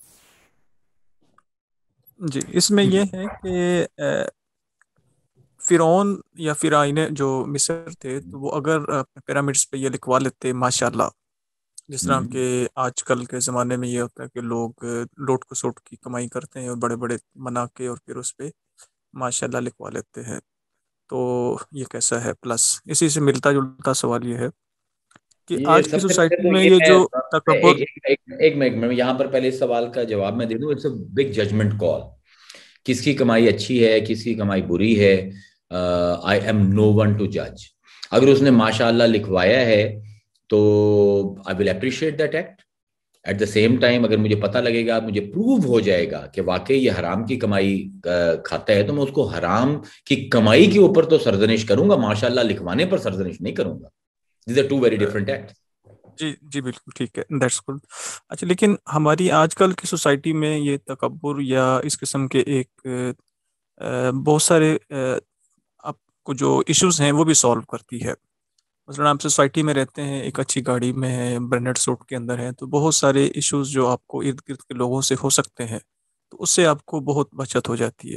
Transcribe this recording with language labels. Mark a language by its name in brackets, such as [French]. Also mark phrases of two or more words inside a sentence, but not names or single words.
[Urdu] جی اس میں یہ ہے کہ فرعون یا فرعون جو مصر تھے تو وہ اگر پیرامڈس پہ یہ لکھوا لیتے ماشاءاللہ, جس طرح کہ آج کل کے زمانے میں یہ ہوتا ہے کہ لوگ لوٹ کسوٹ کی کمائی کرتے ہیں اور بڑے بڑے بنا کے اور پھر اس پہ ماشاءاللہ لکھوا لیتے ہیں, تو یہ کیسا ہے؟ پلس اسی سے ملتا جلتا سوال یہ ہے کہ آج کی سوسائٹی میں یہ جو تکبر. ایک منٹ یہاں پر پہلے اس سوال کا جواب میں دے دوں. [English] It's a big judgment call. [Urdu] کس کی کمائی اچھی ہے, کس کی کمائی بری ہے, [English] I am no one to judge. [Urdu] اگر اس نے ماشاءاللہ لکھوایا ہے تو [English] I will appreciate that act. at the same time [Urdu] اگر مجھے پتہ لگے گا, مجھے پروو ہو جائے گا کہ واقعی یہ حرام کی کمائی کھاتا ہے, تو میں اس کو حرام کی کمائی کے اوپر تو سرزنش کروں گا, ماشاءاللہ لکھوانے پر سرزنش نہیں کروں گا. [English] These are two very different acts. [Urdu] جی بالکل ٹھیک ہے, [English] that's good. [Urdu] اچھا, لیکن ہماری آج کل کی سوسائٹی میں یہ تکبر یا اس قسم کے ایک بہت سارے آپ کو جو ایشوز ہیں وہ بھی سالو کرتی ہے. مثلاً آپ سوسائٹی میں رہتے ہیں, ایک اچھی گاڑی میں ہے, [English] branded suit [Urdu] کے اندر ہے, تو بہت سارے ایشوز جو آپ کو ارد گرد کے لوگوں سے ہو سکتے ہیں, تو اس سے آپ کو بہت بچت ہو جاتی ہے.